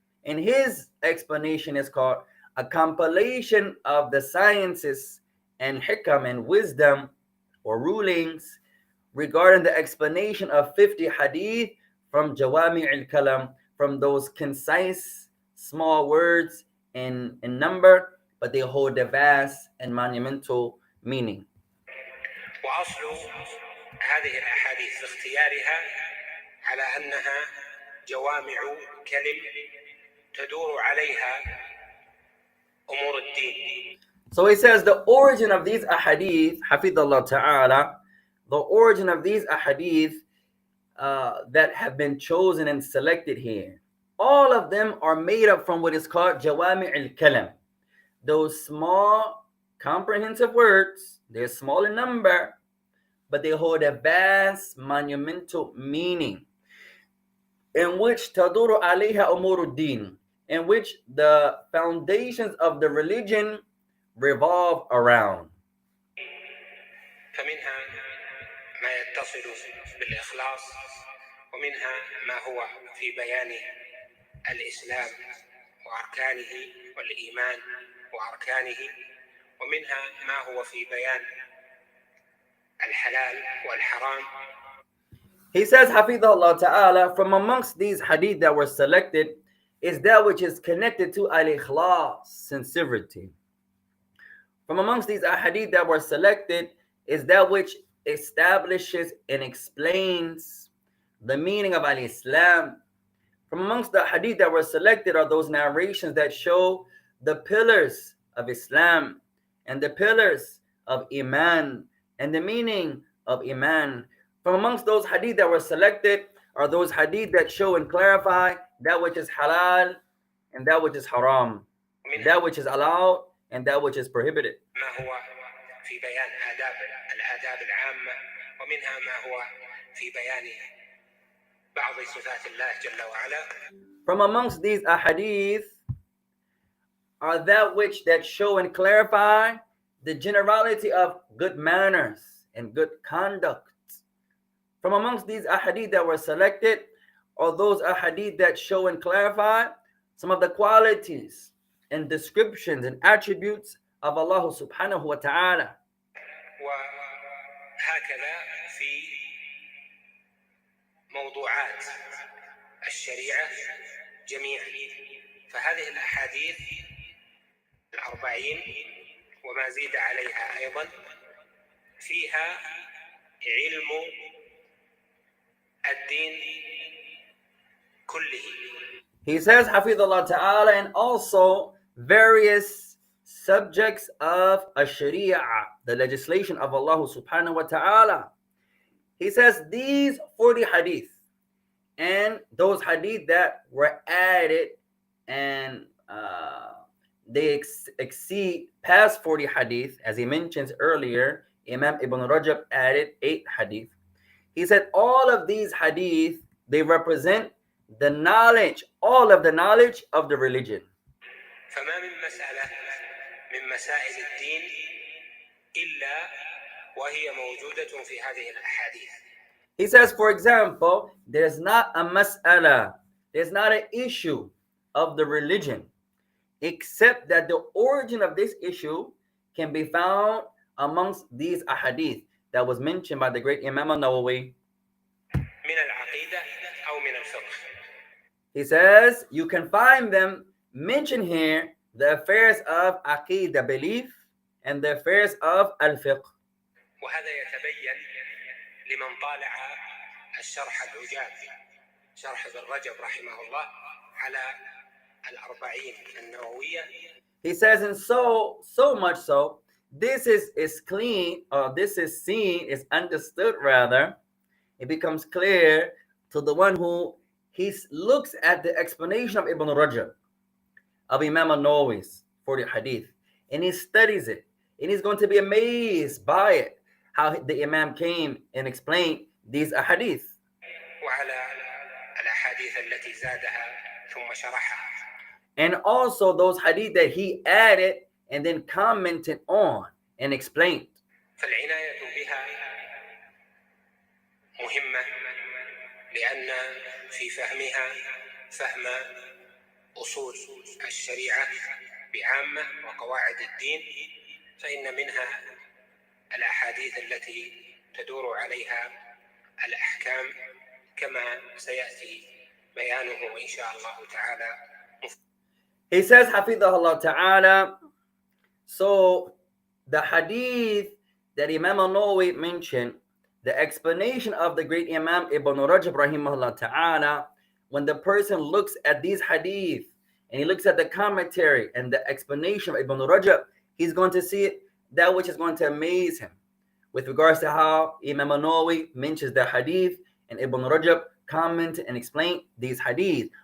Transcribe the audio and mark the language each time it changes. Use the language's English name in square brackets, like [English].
[English] And his explanation is called a compilation of the sciences and hikam and wisdom or rulings regarding the explanation of 50 hadith from Jawami' al-Kalam, from those concise small words in number, but they hold a vast and monumental meaning. [Arabic] وأصل هذه الأحاديث في اختيارها على أنها جوامع كلم تدور عليها أمور الدين. [English] So he says the origin of these ahadith, hafidhullah ta'ala, the origin of these ahadith that have been chosen and selected here, all of them are made up from what is called Jawami' al-Kalam. Those small comprehensive words, they're small in number, but they hold a vast monumental meaning, in which [Arabic] taduru alayha umuruddin, [English] in which the foundations of the religion revolve around. [Arabic] فمنها ما يتصل بالإخلاص، ومنها ما هو في بيان الإسلام وأركانه والإيمان وأركانه، ومنها ما هو في بيان الحلال والحرام. [English] He says, Hafidhullah Ta'ala, from amongst these hadith that were selected is that which is connected to al-ikhlas, sincerity. From amongst these hadith that were selected is that which establishes and explains the meaning of al-Islam. From amongst the hadith that were selected are those narrations that show the pillars of Islam and the pillars of Iman and the meaning of Iman. From amongst those hadith that were selected are those hadith that show and clarify that which is halal and that which is haram, that which is allowed and that which is prohibited. [Arabic] ما هو في بيان الآداب العامة، ومنها ما هو في بيان بعض صفات الله جل وعلا. [English] From amongst these ahadith are that which that show and clarify the generality of good manners and good conduct. From amongst these ahadith that were selected are those ahadith that show and clarify some of the qualities and descriptions and attributes of Allah subhanahu wa ta'ala. [Arabic] وهكذا في موضوعات الشريعة جميعا، فهذه الأحاديث 40 وما زيد عليها أيضا فيها علم الدين كله. [English] He says, Hafidhullah Ta'ala, and also various subjects of Sharia, the legislation of Allah subhanahu wa ta'ala. He says these 40 hadith and those hadith that were added and they exceed past 40 hadith. As he mentions earlier, Imam Ibn Rajab added 8 hadith. He said all of these hadith, they represent the knowledge, all of the knowledge of the religion. [Arabic] فما من مسألة من مسائل الدين إلا وهي موجودة في هذه الأحاديث. [English] He says, for example, there's not a mas'ala, there's not an issue of the religion, except that the origin of this issue can be found amongst these ahadith that was mentioned by the great Imam al-Nawawi. [Arabic] من العقيدة أو من الفقه. [English] He says you can find them mentioned here, the affairs of aqidah, belief, and the affairs of al-fiqh. [Arabic] وهذا يتبين لمن طالع الشرح العجاب شرح ابن رجب رحمه الله على الأربعين النووية. [English] He says, and so much so, this is clean, or this is seen, is understood rather. It becomes clear to the one who he looks at the explanation of Ibn Rajab, of Imam al-Nawawi's 40 hadith, and he studies it, and he's going to be amazed by it, how the Imam came and explained these ahadith. [Arabic] وعلى الأحاديث التي زادها ثم شرحها. [English] And also those hadith that he added and then commented on and explained. [Arabic] فالعناية بها مهمة لأن في فهمها فهم أصول الشريعة بعامة وقواعد الدين، فإن منها الأحاديث التي تدور عليها الأحكام كما سيأتي بيانه إن شاء الله تعالى. [English] He says, Hafidhahullah Ta'ala, so the hadith that Imam al-Nawawi mentioned, the explanation of the great Imam Ibn Rajab Rahimahullah Ta'ala, when the person looks at these hadith and he looks at the commentary and the explanation of Ibn Rajab, he's going to see it, that which is going to amaze him with regards to how Imam al-Nawawi mentions the hadith and Ibn Rajab comment and explain these hadith.